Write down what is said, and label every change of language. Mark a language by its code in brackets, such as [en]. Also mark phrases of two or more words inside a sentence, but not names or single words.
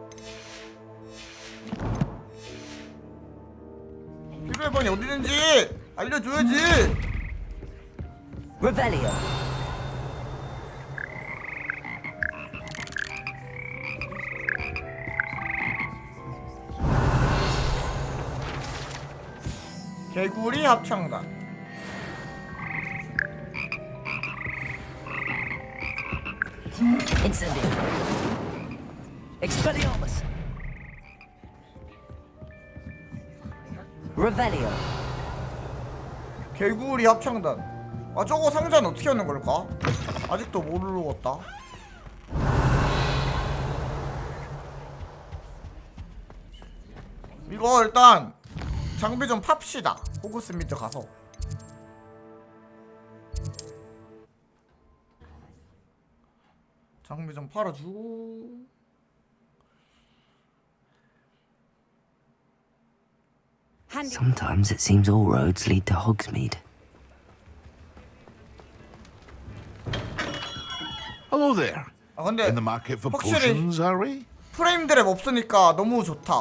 [ko] 필요의 방이 어디 있는지 알려줘야지. [en] Revelio. [ko] 개구리 합창단. [en] Incendio. Expelliarmus. Revelio. [ko] 개구리 합창단. 저거 상자는 어떻게 하는 걸까? 아직도 모르겠다. 이거 일단 장비 좀 팝시다. 호그스미드 가서. 장비 좀 팔아주고. [en] Sometimes it seems all roads lead to Hogsmeade. Hello there. [ko] 근데 [en] In the market for [ko] 확실히 [en] potions, are we? [ko] 프레임 드랩 없으니까 너무 좋다.